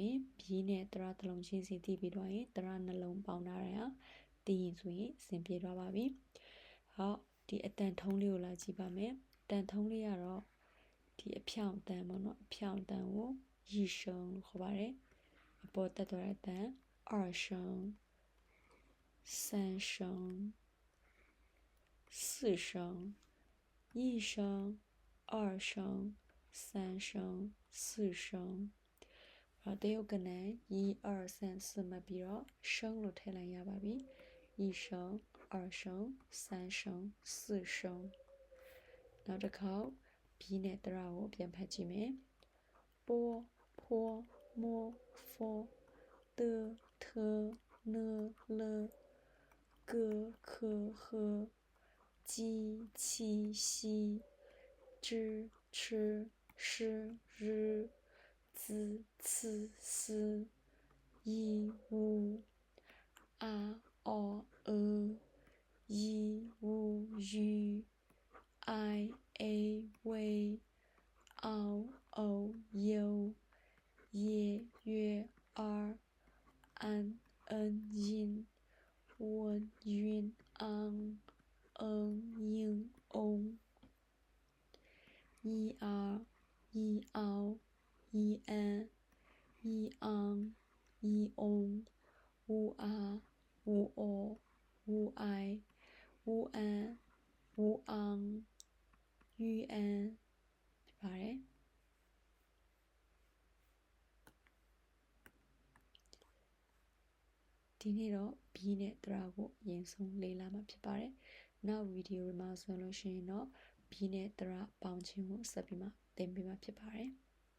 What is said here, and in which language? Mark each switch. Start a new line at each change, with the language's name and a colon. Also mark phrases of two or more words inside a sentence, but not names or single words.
Burmese: ရင် b နဲ့တရတစ်လုံးချင်းစီတည်ပြီးတော့ရင်တရနှလုံးပေါင်းထားတာတည်ရင်ဆိုရင်အဆင်ပြေသွားပါပြီဟောဒီအတန်ထုံးလေးကိုလာကြည့်ပါမယ်အတန်ထုံးလေးကတော့ဒီအဖြောင့်အတန်ပေါ့နော်အဖြောင့်အတန်ကိုရီရှုံလို့ခေါ်ပါတယ်အပေါ်တက်သွားတဲ့အတန်
Chinese: 二声三声四声，一声、二声、三声、四声。
Burmese: တရုတ်ကန1、2、3、4မှတ်ပြီးတော့声လို့ထည့်လိုက်ရပါပြီ
Chinese: 一声、二声、三声、四声。
Burmese: နောက်တစ်ခေါက် B နဲ့တရကိုပြန်ဖတ်ကြည့်မယ်
Chinese: 波、坡、摸、佛、的、特、呢、了、个、可、和、鸡、七、西、知、吃、是、日、子、次、思、一、五、啊、哦、一、五、语、I、A、为、嗷、偶、有、也、月、二、安、恩、因、文、云、昂、应、翁、一、二、一、嗷、一、安、一、昂、一、翁、五、啊、五、哦、五、爱、五、安、五、昂、于安
Burmese: ဖြစ်ပါတယ် ဒီနေ့တော့ B နဲ့တရာကိုအရင်ဆုံးလေ့လာမှာဖြစ်ပါတယ်နောက်ဗီဒီယိုတွေမှာဆိုလို့ရှိရင်တော့ B နဲ့တရာပေါင်းခြင်းကိုဆက်ပြီးမှသင်ပေးမှာဖြစ်ပါတယ်